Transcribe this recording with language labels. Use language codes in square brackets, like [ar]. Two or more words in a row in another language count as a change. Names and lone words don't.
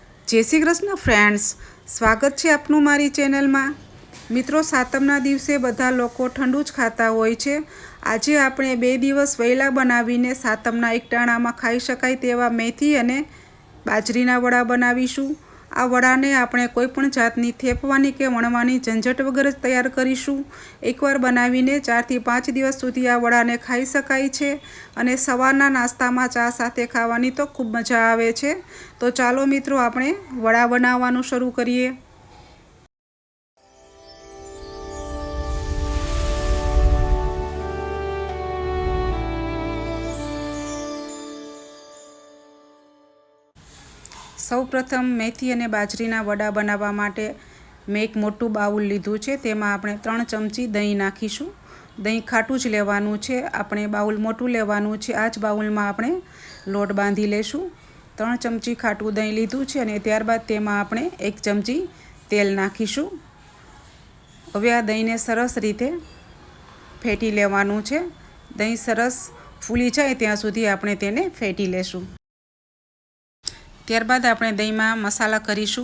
[gu] જય શ્રી કૃષ્ણ ફ્રેન્ડ્સ, [hi] स्वागत है [gu] આપનું મારી ચેનલ માં। મિત્રો, સાતમના દિવસે બધા લોકો ઠંડું જ ખાતા હોય છે। આજે આપણે 2 દિવસ વહેલા બનાવીને સાતમના એકટાણામાં ખાઈ શકાય તેવા મેથી અને બાજરીના વડા બનાવીશું। આ વડાને આપણે કોઈપણ જાતની થેપવાની કે વણવાની ઝંઝટ વગર જ તૈયાર કરીશું। એકવાર બનાવીને 4 થી 5 દિવસ સુધી આ વડાને ખાઈ શકાય છે અને સવારના નાસ્તામાં ચા સાથે ખાવાની તો ખૂબ મજા આવે છે। તો ચાલો મિત્રો, આપણે વડા બનાવવાનું શરૂ કરીએ। સૌ પ્રથમ મેથી અને બાજરીના વડા બનાવવા માટે મેં એક મોટું બાઉલ લીધું છે। તેમાં આપણે 3 ચમચી દહીં નાખીશું। દહીં ખાટું જ લેવાનું છે। આપણે બાઉલ મોટું લેવાનું છે। આ જ બાઉલમાં આપણે લોટ બાંધી લેશું। 3 ચમચી ખાટું દહીં લીધું છે અને ત્યારબાદ તેમાં આપણે 1 ચમચી તેલ નાખીશું। હવે આ દહીંને સરસ રીતે ફેટી લેવાનું છે। દહીં સરસ ફૂલી જાય ત્યાં સુધી આપણે તેને ફેટી લેશું। ત્યારબાદ આપણે દહીંમાં મસાલા કરીશું।